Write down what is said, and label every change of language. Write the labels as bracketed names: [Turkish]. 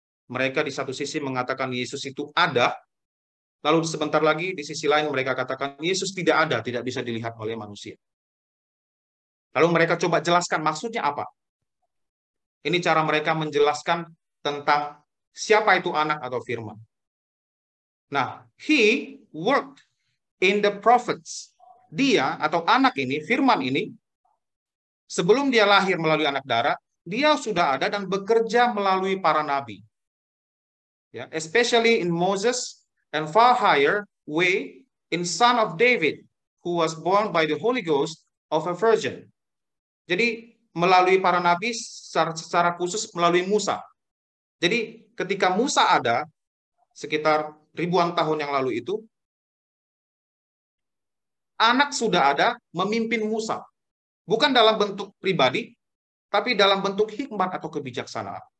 [Indonesian] Mereka di satu sisi mengatakan Yesus itu ada, lalu sebentar lagi di sisi lain mereka katakan Yesus tidak ada, tidak bisa dilihat oleh manusia. Lalu mereka coba jelaskan maksudnya apa. Ini cara mereka menjelaskan tentang siapa itu anak atau firman. [English] Nah, he worked in the prophets. [Indonesian] Dia atau anak ini, firman ini, sebelum dia lahir melalui anak darah, dia sudah ada dan bekerja melalui para nabi. [English] Ya, especially in Moses and far higher way in son of David, who was born by the Holy Ghost of a virgin. [Indonesian] Jadi melalui para nabi secara khusus melalui Musa. Jadi ketika Musa ada sekitar ribuan tahun yang lalu itu, anak sudah ada memimpin Musa. Bukan dalam bentuk pribadi, tapi dalam bentuk hikmat atau kebijaksanaan.